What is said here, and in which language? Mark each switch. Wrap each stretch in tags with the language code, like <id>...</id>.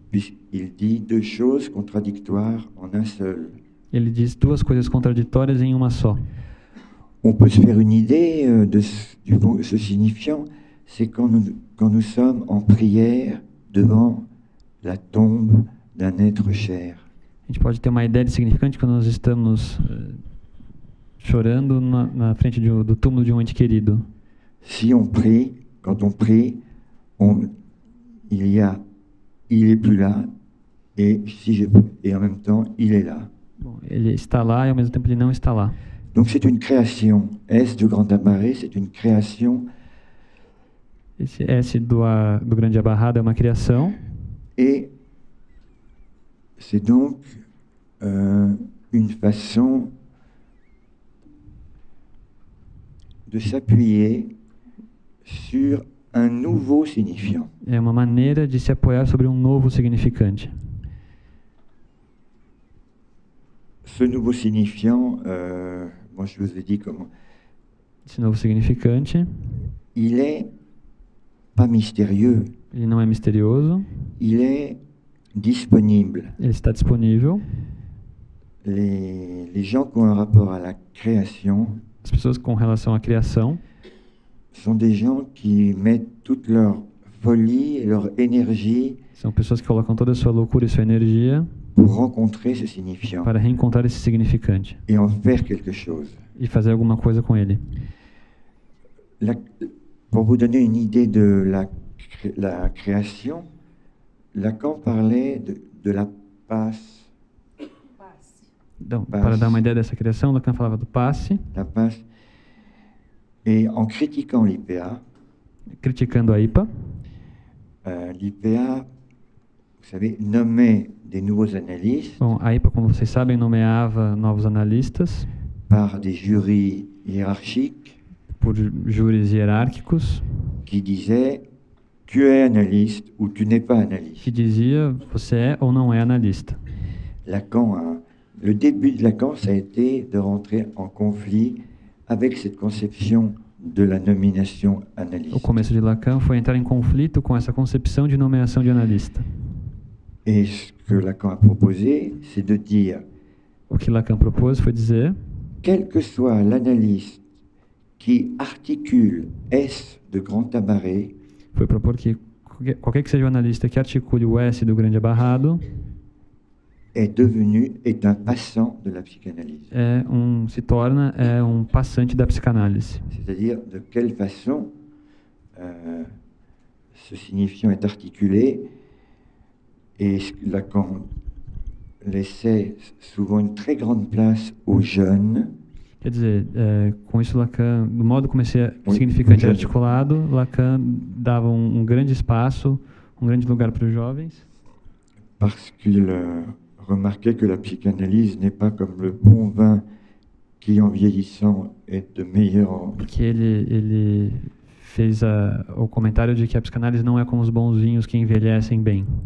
<fr>Puisqu'il dit deux choses contradictoires en un seul.</fr> <pt>Ele diz duas coisas contraditórias em uma só.</pt> <fr>On peut se faire une idée de ce signifiant, c'est quand nous sommes en prière devant la tombe d'un être cher.</fr> <pt>A gente pode ter uma ideia de significante quando nós estamos chorando na frente do túmulo de um ente querido.</pt> <fr>Si on prie, quand on prie, il est plus là, et en même temps, il est là.</fr> <pt>Bom, ele está lá e ao mesmo tempo ele não está lá.</pt> <fr>Donc c'est une création. S de Grand Abarré, c'est une création.</fr> <pt>Esse S do Grande Abarrado é uma criação.</pt> <fr>Et c'est donc une façon de s'appuyer sur un nouveau signifiant.</fr> <pt>É uma maneira de se apoiar sobre um novo significante.</pt> <fr>Ce nouveau signifiant, moi je vous ai dit comment.</fr> <pt>Esse novo significante,</pt> <fr>Il est pas mystérieux,</fr> <pt>ele não é misterioso,</pt> <fr>il est disponible.</fr> <pt>ele está disponível.</pt> <fr>Les gens qui ont un rapport à la création</fr> <pt>As pessoas com relação à criação</pt> <fr>sont des gens qui mettent toute leur folie et leur énergie</fr> <pt>são pessoas que colocam toda a sua loucura e sua energia</pt> <fr>pour rencontrer ce signifiant</fr> <pt>para reencontrar esse significante</pt> <fr>et en faire quelque chose.</fr> <pt>e fazer alguma coisa com ele.</pt> <fr>Pour vous donner une idée de la création, Lacan parlait de la passe.</fr> <pt>Então, para dar uma ideia dessa criação, Lacan falava do passe,</pt> <fr>La passe. Et en critiquant l'IPA,</fr> <pt>criticando a IPA.</pt> <fr>L'IPA, vous savez, nommait des nouveaux analystes</fr> <pt>Bom, a IPA, como vocês sabem, nomeava novos analistas</pt> <fr>par des jurys hiérarchiques</fr> <pt>por júris hierárquicos</pt> <fr>qui disaient tu es analyste ou tu n'es pas analyste.</fr> <pt>que dizia você é ou não é analista.</pt> <fr>Le début de Lacan, ça a été de rentrer en conflit avec cette conception de la nomination analyste.</fr> <pt>O começo de Lacan foi entrar em conflito com essa concepção de nomeação de analista.</pt> <fr>Et ce que Lacan a proposé, c'est de dire,</fr> <pt>O que Lacan propôs foi dizer,</pt> <fr>quel que soit l'analyste qui articule S de Grand Abarré,</fr> <pt>foi propor que qualquer que seja o analista que articule o S do Grande Abarrado</pt> <fr>est un passant de la psychanalyse.</fr> <pt>se torna um passante da psicanálise.</pt> <fr>C'est-à-dire de quelle façon ce signifiant est articulé, et Lacan laissait souvent une très grande place aux jeunes.</fr> <pt>Quer dizer, com isso Lacan, do modo como esse significante é articulado, Lacan dava um grande espaço, um grande lugar para os jovens.</pt> <fr>Parce qu'il remarquait que la psychanalyse n'est pas comme le bon vin qui, en vieillissant, est de meilleur.</fr> <pt>Porque ele fez o comentário de que a psicanálise não é como os bons vinhos que envelhecem bem.</pt>